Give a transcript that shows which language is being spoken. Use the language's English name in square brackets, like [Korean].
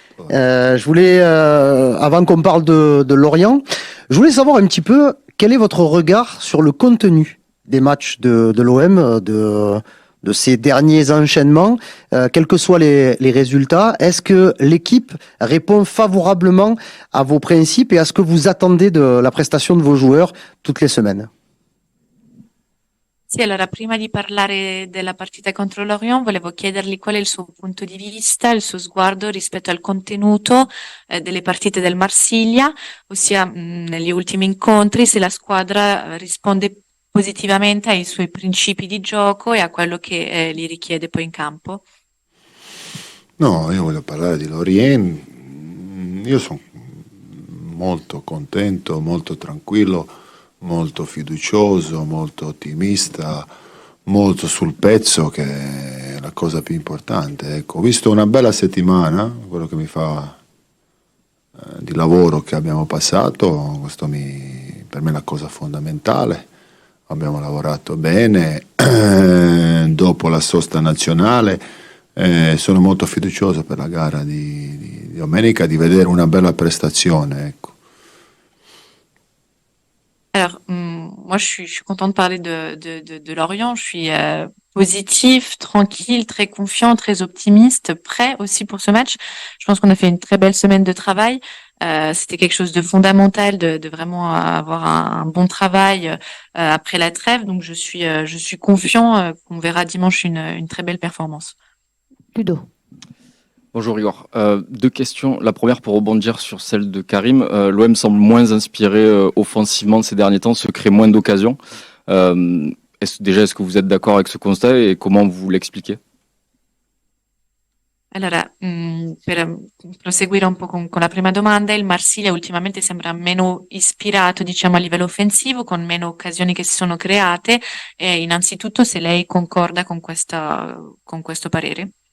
[French] Je voulais, avant qu'on parle de Lorient, je voulais savoir un petit peu quel est votre regard sur le contenu des matchs de l'OM, de ces derniers enchaînements, quels que soient les résultats. Est-ce que l'équipe répond favorablement à vos principes et à ce que vous attendez de la prestation de vos joueurs toutes les semaines? [Italian] Sì, allora prima di parlare della partita contro l'Orient, volevo chiedergli qual è il suo punto di vista, il suo sguardo rispetto al contenuto delle partite del Marsiglia, ossia negli ultimi incontri, se la squadra risponde positivamente ai suoi principi di gioco e a quello che gli richiede poi in campo. No, io voglio parlare di Lorient. Io sono molto contento, molto tranquillo, molto fiducioso, molto ottimista, molto sul pezzo, che è la cosa più importante. Ecco, ho visto una bella settimana, quello che mi fa di lavoro che abbiamo passato, per me è la cosa fondamentale. Abbiamo lavorato bene, dopo la sosta nazionale sono molto fiducioso per la gara di domenica, di vedere una bella prestazione, ecco. [French] Alors, moi, je suis content de parler de Lorient. Je suis positif, tranquille, très confiant, très optimiste, prêt aussi pour ce match. Je pense qu'on a fait une très belle semaine de travail. C'était quelque chose de fondamental de vraiment avoir un bon travail après la trêve. Donc, je suis confiant qu'on verra dimanche une très belle performance. Ludo. Bonjour Igor. Deux questions. La première pour rebondir sur celle de Karim. L'OM semble moins inspiré offensivement ces derniers temps, se crée moins d'occasions. Est-ce que vous êtes d'accord avec ce constat et comment vous l'expliquez? [Italian] Allora, per proseguire un po' con la prima domanda, il Marsiglia ultimamente sembra meno ispirato, diciamo, a livello offensivo, con meno occasioni che si sono create. E innanzitutto, se lei concorda con questo parere.